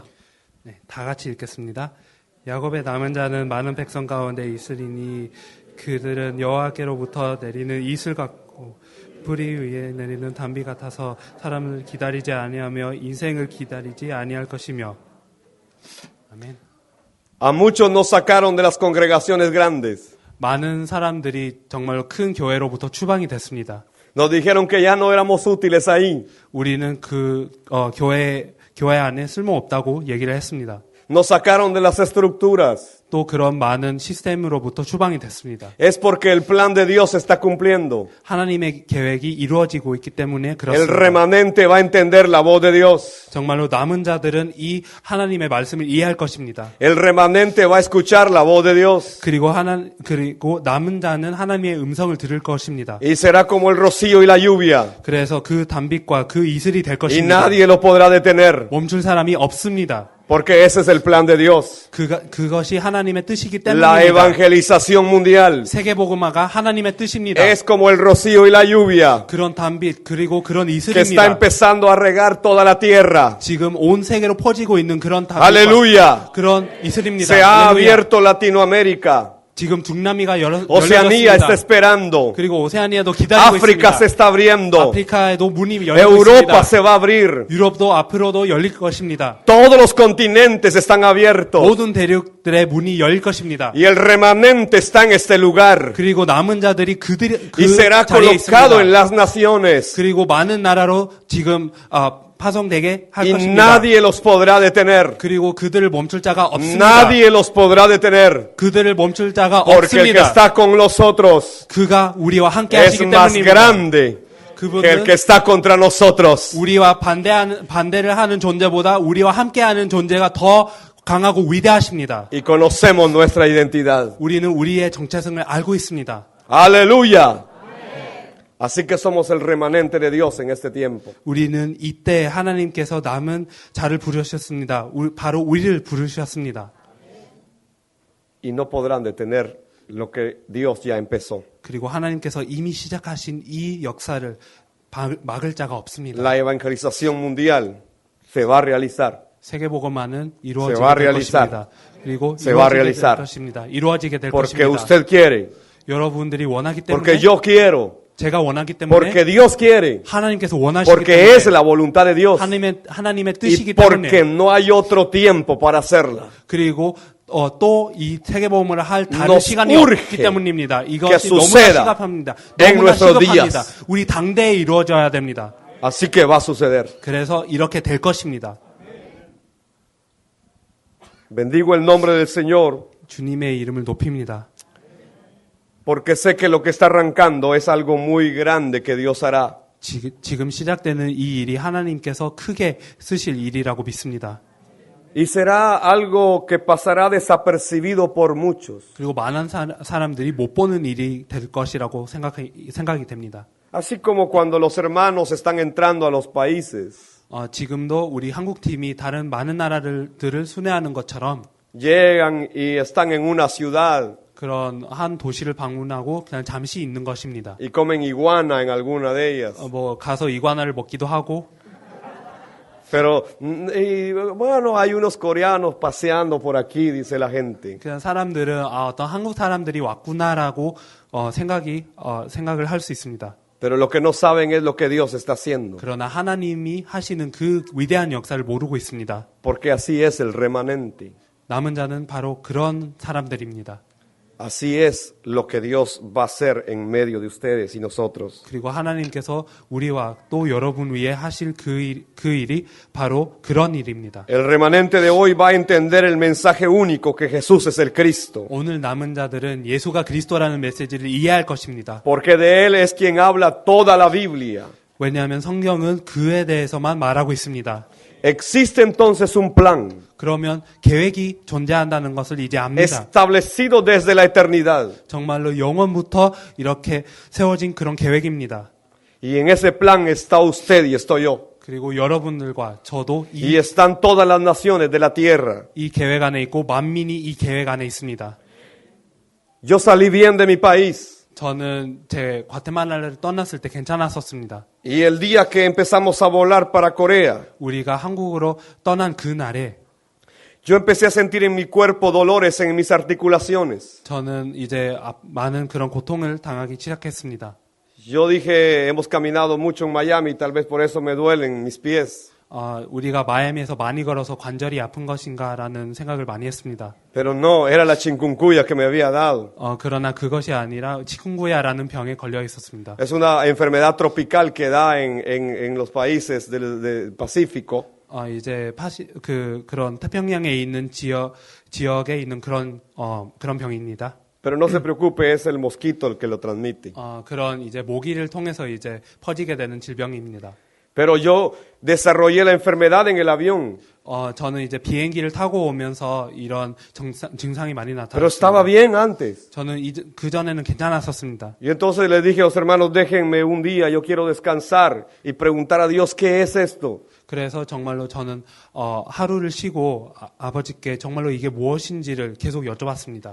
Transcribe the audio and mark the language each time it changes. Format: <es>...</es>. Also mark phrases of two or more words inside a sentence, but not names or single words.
<ko>네, 다 같이 읽겠습니다. 야곱의 남은 자는 많은 백성 가운데 있으리니 그들은 여호와께로부터 내리는 이슬 같고 뿌리 위에 내리는 단비 같아서 사람을 기다리지 아니하며 인생을 기다리지 아니할 것이며. 아멘.</ko> <es>A muchos nos sacaron de las congregaciones grandes.</es> <ko>많은 사람들이 정말로 큰 교회로부터 추방이 됐습니다.</ko> <es>Nos dijeron que ya no éramos útiles ahí.</es> <ko>우리는 교회 안에 쓸모없다고 얘기를 했습니다.</ko> <es>Nos sacaron de las estructuras.</es> <ko>또 그런 많은 시스템으로부터 추방이 됐습니다.</ko> <es>Es porque el plan de Dios se está cumpliendo.</es> <ko>하나님의 계획이 이루어지고 있기 때문에</ko> <es>El</es> <ko>그렇습니다.</ko> <es>remanente va a entender la voz de Dios.</es> <ko>정말로 남은 자들은 이 하나님의 말씀을 이해할 것입니다.</ko> <es>El remanente va a escuchar la voz de Dios.</es> <ko>그리고 남은 자는 하나님의 음성을 들을 것입니다.</ko> <es>Y será como el rocío y la lluvia.</es> <ko>그래서 그 단빛과 그 이슬이 될</ko> <es>Y</es> <ko>것입니다.</ko> <es>nadie lo podrá detener.</es> <ko>멈출 사람이 없습니다.</ko> <es>Porque ese es el plan de Dios.</es> <ko>그것이 하나님의 뜻이기</ko> <es>La</es> <ko>때문입니다.</ko> <es>evangelización mundial</es> <ko>세계복음화가 하나님의 뜻입니다.</ko> <es>es como el rocío y la lluvia</es> <ko>그런 단빛 그리고 그런</ko> <es>que está</es> <ko>이슬입니다.</ko> <es>empezando a regar toda la tierra.</es> <ko>지금 온 세계로 퍼지고 있는 그런 단빛과</ko> <es>Aleluya.</es> <ko>그런 이슬입니다.</ko> <es>Se ha</es> <ko>할렐루야.</ko> <es>abierto Latinoamérica.</es> <ko>지금 중남미가</ko> <es>Oceanía está</es> <ko>열렸습니다.</ko> <es>esperando.</es> <ko>그리고 오세아니아도 기다리고</ko> <es>África se</es> <ko>있습니다.</ko> <es>está abriendo.</es> <ko>아프리카에도 문이 열리고</ko> <es>Europa</es> <ko>있습니다.</ko> <es>se va a abrir.</es> <ko>유럽도 앞으로도 열릴 것입니다.</ko> <es>Todos los continentes están abiertos.</es> <ko>모든 대륙들의 문이 열릴 것입니다.</ko> <es>Y el remanente está en este lugar.</es> <ko>그리고 남은 자들이 그</ko> <es>Y será</es> <ko>자리에</ko> <es>colocado en</es> <ko>있습니다.</ko> <es>las naciones.</es> <ko>그리고 많은 나라로 지금 파송되게 할</ko> <es>Y</es> <ko>것입니다.</ko> <es>nadie los podrá detener.</es> <ko>그리고 그들을 멈출 자가 없습니다.</ko> <es>Nadie los podrá detener.</es> <ko>그들을 멈출 자가</ko> <es>Porque el que</es> <ko>없습니다.</ko> <es>está con nosotros</es> <ko>그가 우리와 함께</ko> <es>es</es> <ko>하시기</ko> <es>más</es> <ko>때문입니다.</ko> <es>grande que el</es> <ko>그분은</ko> <es>que está contra nosotros.</es> <ko>우리와 반대를 하는 존재보다 우리와 함께하는 존재가 더 강하고 위대하십니다.</ko> <es>Y conocemos nuestra identidad.</es> <ko>우리는 우리의 정체성을 알고 있습니다.</ko> <es>Aleluya. Así que somos el remanente de Dios en este tiempo.</es> <ko>우리는 이때 하나님께서 남은 자를 부르셨습니다. 바로 우리를 부르셨습니다.</ko> <es>Y no podrán detener lo que Dios ya empezó.</es> <ko>그리고 하나님께서 이미 시작하신 이 역사를 막을 자가 없습니다.</ko> <es>La evangelización mundial se va a realizar.</es> <ko>세계복음화는</ko> <es>Se</es> <ko>이루어지게</ko> <es>va a</es> <ko>될</ko> <es>realizar.</es> <ko>것입니다. 그리고</ko> <es>Se va a</es> <ko>이루어지게 될</ko> <es>realizar.</es> <ko>것입니다. 이루어지게 될</ko> <es>Porque</es> <ko>것입니다.</ko> <es>usted quiere.</es> <ko>여러분들이 원하기</ko> <es>Porque</es> <ko>때문에</ko> <es>yo quiero.</es> <ko>제가 원하기 때문에</ko> <es>Porque Dios quiere.</es> <ko>하나님께서 원하시기</ko> <es>Porque</es> <ko>때문에</ko> <es>es la voluntad de Dios.</es> <ko>하나님의</ko> <es>Y</es> <ko>뜻이기</ko> <es>porque</es> <ko>때문에</ko> <es>no hay otro tiempo para hacerla.</es> <ko>그리고 또 이 세계복음을 할 다른</ko> <es>Nos</es> <ko>시간이</ko> <es>urge</es> <ko>없기 때문입니다.</ko> <es>que</es> <ko>이것이 너무나</ko> <es>suceda</es> <ko>시급합니다.</ko> <es>en</es> <ko>너무나</ko> <es>nuestros</es> <ko>시급합니다.</ko> <es>días.</es> <ko>우리 당대에 이루어져야 됩니다.</ko> <es>Así que va a suceder.</es> <ko>그래서 이렇게 될 것입니다.</ko> <es>Bendigo el nombre del Señor.</es> <ko>주님의 이름을 높입니다.</ko> <es>Porque sé que lo que está arrancando es algo muy grande que Dios hará.</es> <ko>지금 시작되는 이 일이 하나님께서 크게 쓰실 일이라고 믿습니다.</ko> <es>Y será algo que pasará desapercibido por muchos.</es> <ko>그리고 많은 사람들이 못 보는 일이 될 것이라고 생각이 됩니다.</ko> <es>Así como cuando los hermanos están entrando a los países.</es> <ko>지금도 우리 한국팀이 다른 많은 나라들을 순회하는 것처럼</ko> <es>Llegan y están en una ciudad</es> <ko>그런 한 도시를 방문하고 그냥 잠시 있는 것입니다.</ko> <es>y comen iguana en alguna de ellas.</es> <ko>가서 이구아나를 먹기도 하고</ko> <es>Pero, y, bueno, hay unos coreanos paseando por aquí, dice la gente.</es> <ko>그냥 사람들은 어떤 한국 사람들이 왔구나라고 생각을 할 수 있습니다.</ko> <es>Pero lo que no saben es lo que Dios está haciendo.</es> <ko>그러나 하나님이 하시는 그 위대한 역사를 모르고 있습니다.</ko> <es>Porque así es el remanente.</es> <ko>남은 자는 바로 그런 사람들입니다.</ko> <es>Así es lo que Dios va a hacer en medio de ustedes y nosotros.</es> <ko>그리고 하나님께서 우리와 또 여러분 위에 하실 그 일이 바로 그런 일입니다.</ko> <es>El remanente de hoy va a entender el mensaje único que Jesús es el Cristo.</es> <ko>오늘 남은 자들은 예수가 그리스도라는 메시지를 이해할 것입니다.</ko> <es>Porque de Él es quien habla toda la Biblia.</es> <ko>왜냐하면 성경은 그에 대해서만 말하고 있습니다.</ko> <es>Existe entonces un plan</es> <ko>그러면 계획이 존재한다는 것을 이제 압니다.</ko> <es>establecido desde la eternidad.</es> <ko>정말로 영원부터 이렇게 세워진 그런 계획입니다.</ko> <es>Y en ese plan está usted y estoy yo.</es> <ko>그리고 여러분들과 저도</ko> <es>Y están todas las naciones de la tierra.</es> <ko>이 계획 안에 있고 만민이 이 계획 안에 있습니다.</ko> <es>Yo salí bien de mi país.</es> <ko>저는 제 과테말라를 떠났을 때 괜찮았었습니다.</ko> <es>Y el día que empezamos a volar para Corea,</es> <ko>우리가 한국으로 떠난 그 날에</ko> <es>yo empecé a sentir en mi cuerpo dolores en mis articulaciones.</es> <ko>저는 이제 많은 그런 고통을 당하기 시작했습니다.</ko> <es>Yo dije, hemos caminado mucho en Miami, tal vez por eso me duelen mis pies.</es> <ko>우리가 마이애미에서 많이 걸어서 관절이 아픈 것인가라는 생각을 많이 했습니다.</ko> <es>Pero no, era la chikungunya que me había dado.</es> <ko>그러나 그것이 아니라 치kungu야라는 병에 걸려 있었습니다.</ko> <es>Es una enfermedad tropical que da en los países del Pacífico.</es> <ko>이제 그런 태평양에 있는 지역에 있는 그런 병입니다.</ko> <es>Pero no se preocupe, es el mosquito el que lo transmite.</es> <ko>그런 이제 모기를 통해서 이제 퍼지게 되는 질병입니다.</ko> <es>Pero yo desarrollé la enfermedad en el avión.</es> <ko>저는 이제 비행기를 타고 오면서 이런 증상이 많이</ko> <es>Pero estaba</es> <ko>나타났습니다.</ko> <es>bien antes.</es> <ko>저는 그 전에는 괜찮았었습니다.</ko> <es>Y entonces le dije a los hermanos, déjenme un día, yo quiero descansar y preguntar a Dios, ¿qué es esto?</es> <ko>그래서 정말로 저는 하루를 쉬고 아버지께 정말로 이게 무엇인지를 계속 여쭤봤습니다.</ko>